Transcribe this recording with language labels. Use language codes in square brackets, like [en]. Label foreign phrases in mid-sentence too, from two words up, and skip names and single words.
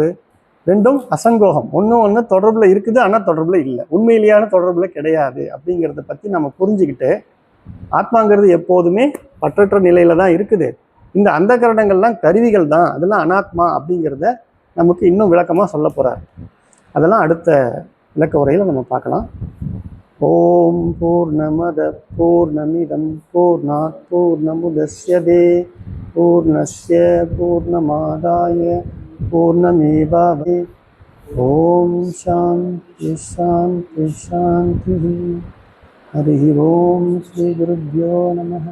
[ta] ரெண்டும் அசங்கோகம், ஒன்று தொடர்பில் இருக்குது, ஆனால் தொடர்பில் இல்லை, உண்மையிலேயான தொடர்பில் கிடையாது அப்படிங்கிறத பற்றி நம்ம புரிஞ்சுக்கிட்டு, ஆத்மாங்கிறது எப்போதுமே பற்றற்ற நிலையில தான் இருக்குது, இந்த அந்த கரணங்கள்லாம் கருவிகள் தான், அதெல்லாம் அனாத்மா அப்படிங்கிறத நமக்கு இன்னும் விளக்கமாக சொல்ல போகிறார். அதெல்லாம் அடுத்த விளக்க உரையில் நம்ம பார்க்கலாம். [sa] ॐ पूर्णमद पूर्णमिदम् पूर्णात् पूर्णमुदस्यते पूर्णस्य पूर्णमादाय पूर्णमेवावशे. ॐ शान्ति शान्ति शान्ति. हरि ॐ श्री गुरुभ्यो नमः.